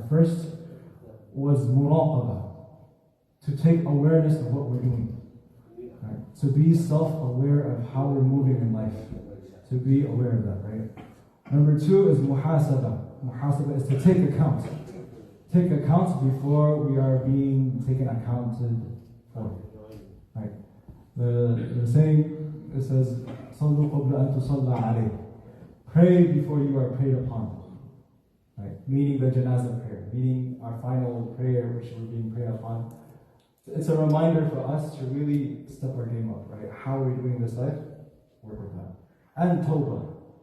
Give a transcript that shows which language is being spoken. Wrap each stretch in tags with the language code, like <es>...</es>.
<en>The first was muraqabah, to take awareness of what we're doing. Right? To be self-aware of how we're moving in life. To be aware of that, right? Number two is muhasabah. Muhasabah is to take account. Take account before we are being taken accounted for. Right? The saying, it says,</en> <ar>صَلُّوا قَبْلَ أَن تُصَلَّى عَلَيْهِ.</ar> <en>Pray before you are prayed upon. Right? Meaning the janazah prayer, meaning our final prayer which we're being prayed upon. It's a reminder for us to really step our game up, right? How are we doing this life? Work with that. And tawbah.</en>